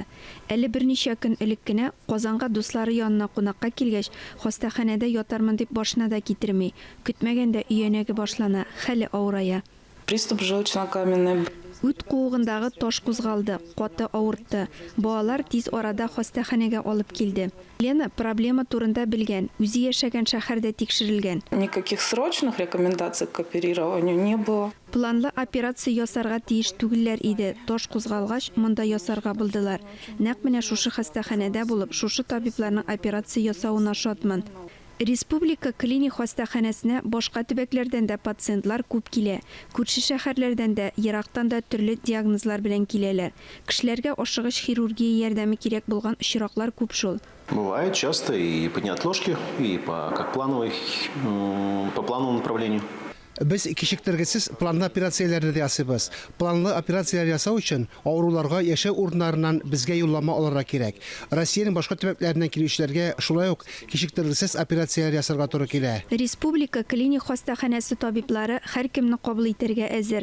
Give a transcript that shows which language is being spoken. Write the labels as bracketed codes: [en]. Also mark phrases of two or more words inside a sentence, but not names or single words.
[tt] Әле берничә көн элек кенә Казанга дуслары янына кунакка килгәч, хастаханәдә ятармын дип башына да китерми. Көтмәгәндә өянәге башлана, хәле авырая. [ru] Приступ желчно-каменной. [tt] Үт куыгындагы таш кузгалды, каты авыртты. Балалар тиз арада хастаханәгә алып килде. Лена проблема турында белгән, үзе яшәгән шәһәрдә тикшерелгән. [ru] Никаких срочных рекомендаций к оперированию не было. [tt] Планлы операция ясарга тиеш түгелләр иде. Таш кузгалгач, монда ясарга булдылар. Нәкъ менә шушы хастаханәдә булып, шушы табибларның операция ясауына шатмын. Республика клиник хастаханәсенә башка төбәкләрдән дә пациентлар күп килә. Күрше шәһәрләрдән дә, ерактан да төрле диагнозлар белән киләләр. Кешеләргә ашыгыч хирургия ярдәме кирәк булган очраклар күп шул. [ru] Бывает часто и по неотложке, и по плановому направлению. [tt] Без кичектергесез планлы операцияләрне дә ясыйбыз. Планлы операцияләр ясау өчен авыруларга яшәү урыннарыннан безгә юллама алырга кирәк. Россиянең башка төбәкләреннән килүчеләргә шулай ук кичектергесез операцияләр ясарга туры килә. Республика клиник хастаханәсе табиблары һәркемне кабул итәргә әзер.